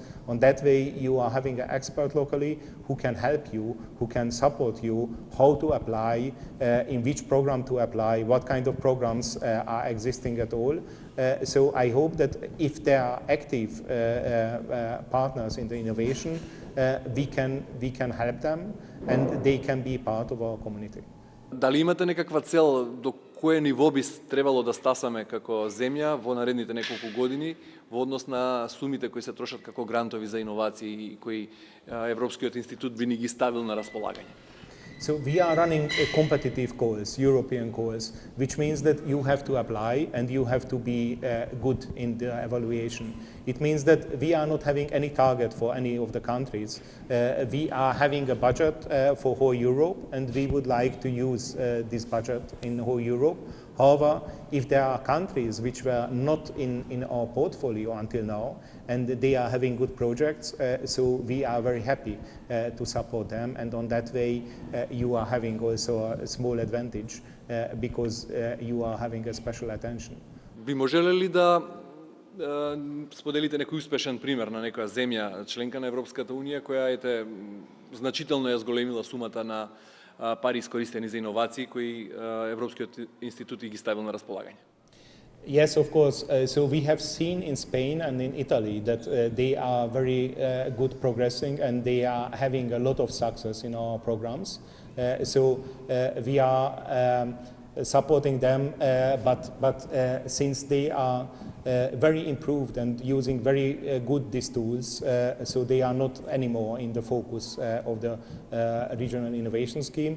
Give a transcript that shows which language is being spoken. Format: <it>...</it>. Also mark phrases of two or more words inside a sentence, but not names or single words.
<en>On that way, you are having an expert locally who can help you, who can support you, how to apply, in which program to apply, what kind of programs are existing at all. So I hope that if there are active partners in the innovation, we can help them and they can be part of our community.</en> <mk>Дали имате некаква цел до кое ниво би требало да стасаме како земја во наредните неколку години во однос на сумите кои се трошат како грантови за иновации и кои Европскиот институт би ни ги ставил на располагање?</mk> <en>So we are running competitive calls, European calls, which means that you have to apply and you have to be good in the evaluation. It means that we are not having any target for any of the countries. We are having a budget for whole Europe, and we would like to use this budget in whole Europe. However, if there are countries which were not in our portfolio until now, and they are having good projects, so we are very happy to support them, and on that way you are having also a small advantage because you are having a special attention.</en> <mk>Би можеле ли да споделите некој успешен пример на некоја земја, членка на Европската Унија, која значително ја зголемила сумата на пари искористени за иновации кои Европскиот институт ги ставил на располагање?</mk> <en>Yes, of course. So we have seen in Spain and in Italy that they are very good progressing, and they are having a lot of success in our programs. So we are supporting them, but since they are very improved and using very good these tools, so they are not anymore in the focus of the Regional Innovation Scheme.</en>